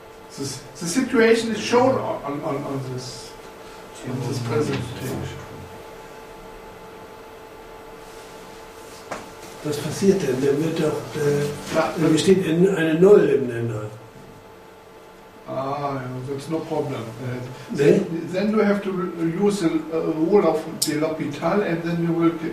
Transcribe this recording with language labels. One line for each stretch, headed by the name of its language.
English: The situation is shown on this presentation.
German: Was passiert denn? Der wird doch, da besteht eine Null im Nenner.
English: That's no problem. Then? Then you have to use the rule of the L'Hopital, and then you will.